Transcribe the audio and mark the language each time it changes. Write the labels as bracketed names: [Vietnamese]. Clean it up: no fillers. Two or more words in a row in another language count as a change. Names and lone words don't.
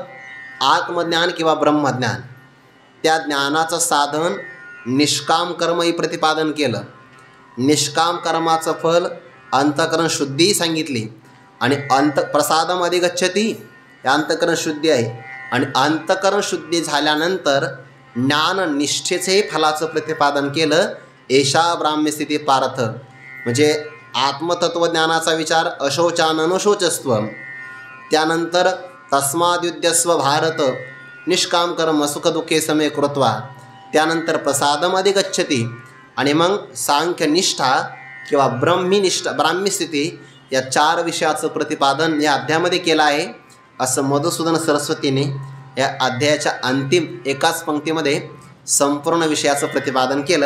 [Marathi] आत्मज्ञान किंवा ब्रह्मज्ञान. त्या ज्ञानाचं साधन निष्काम कर्मही प्रतिपादन केलं. निष्काम कर्माचं फल अंतःकरण शुद्धीही सांगितली. आणि [Sanskrit] प्रसादम अधिगच्छती, [Marathi] अंतःकरण शुद्धी आहे. आणि अंतःकरण शुद्धी झाल्यानंतर ज्ञाननिष्ठेचे फलाचं प्रतिपादन केलं. [Sanskrit] एषा ब्राह्म्यस्थिती पार्थ, [Marathi] म्हणजे आत्मतत्वज्ञानाचा विचार अशोचाननुशोचस्व. [Sanskrit] त्यानंतर तस्माद्युध्यस्व भारत निष्काम कर्म सुखदुःखे समे कृत्वा. [Marathi] त्यानंतर [Sanskrit] प्रसादम अधिगच्छती. [Marathi] आणि मग सांख्यनिष्ठा किंवा ब्राह्मीस्थिती या 4 विषयाचं प्रतिपादन या अध्यायामध्ये केलं आहे. असं मधुसूदन सरस्वतीने या अध्यायाच्या अंतिम एकाच पंक्तीमध्ये संपूर्ण विषयाचं प्रतिपादन केलं.